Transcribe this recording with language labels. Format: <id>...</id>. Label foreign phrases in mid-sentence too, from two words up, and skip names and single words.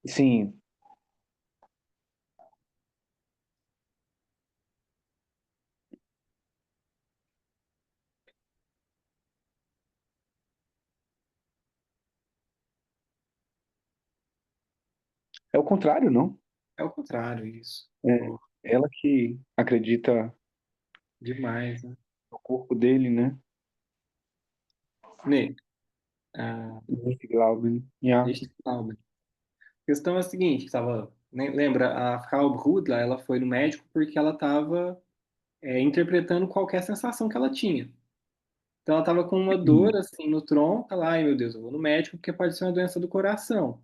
<pt>Sim, é o contrário, não? É o contrário, isso. É Pô, ela que acredita demais, né? no corpo dele, né? Ney, ah,</pt> <de>Nicht glauben. Ja.</de> <pt>deixa eu falar. A questão é a seguinte, lembra, a Frau Brudler, ela foi no médico porque ela estava interpretando qualquer sensação que ela tinha. Então ela estava com uma dor assim no tronco, ela, ai meu Deus, eu vou no médico porque pode ser uma doença do coração.</pt>